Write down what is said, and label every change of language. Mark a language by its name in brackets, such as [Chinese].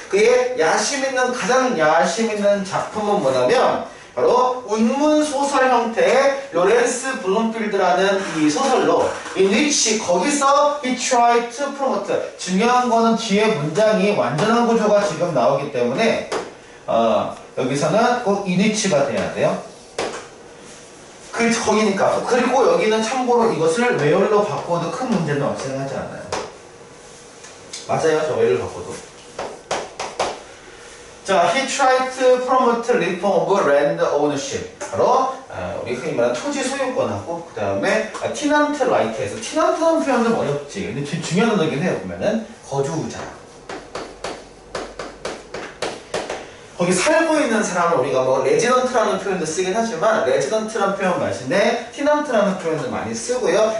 [Korean] 그의 가장 야심 있는 작품은 뭐냐면 바로 운문소설 형태의 로렌스 블룸필드라는 이 소설로 in which 거기서 [English] he tried to promote [Korean] 중요한 거는 뒤에 문장이 완전한 구조가 지금 나오기 때문에 여기서는 꼭 in which가 돼야 돼요. 거기니까. 그리고 여기는 참고로 이것을 where로 바꿔도 큰 문제는 발생하지 않아요. 맞아요. 저 where를 바꿔도. [English] 자, he tried to promote reform of land ownership. [Korean] 바로 우리 흔히 말하는 토지 소유권하고 그 다음에 tenant right에서 tenant라는 표현 좀 어렵지. 근데 중요한 단어긴 해요. 보면은 거주자. 거기 살고 있는 사람을 우리가 뭐 레지던트라는 표현도 쓰긴 하지만 레지던트라는 표현 말씀에 티넌트라는 표현도 많이 쓰고요.